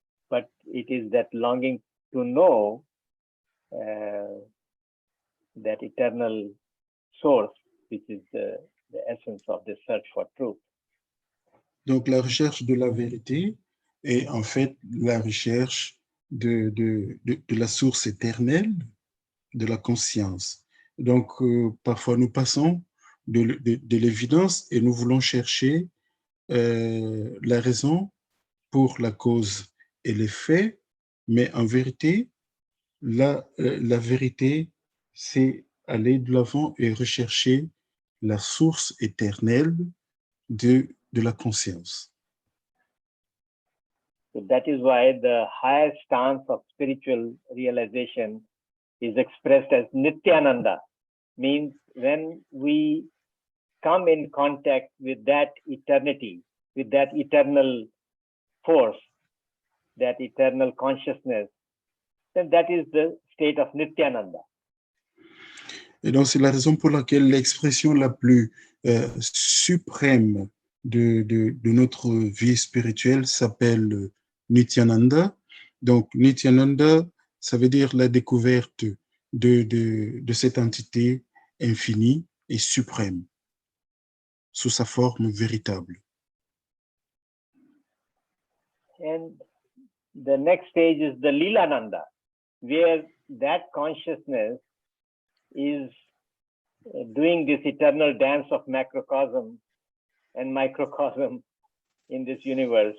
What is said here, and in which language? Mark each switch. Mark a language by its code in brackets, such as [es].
[en] But it is that longing to know that eternal source, which is the essence of the search for truth. [fr] Donc, la recherche de la vérité est en fait la recherche de la source éternelle de la conscience. Donc, parfois, nous passons de l'évidence et nous voulons chercher la raison pour la cause et les faits, mais en vérité, la vérité, c'est aller de l'avant et rechercher la source éternelle de la conscience. [en] So that is why the higher stance of spiritual realization is expressed as Nityananda, means when we come in contact with that eternity, with that eternal force, that eternal consciousness, then that is the state of Nityananda. [fr] Et donc, c'est la raison pour laquelle l'expression la plus suprême de notre vie spirituelle s'appelle Nityananda. Donc, Nityananda, ça veut dire la découverte de cette entité infinie et suprême, sous sa forme véritable. [en] And the next stage is the Leelananda, where that consciousness is doing this eternal dance of macrocosm and microcosm in this universe.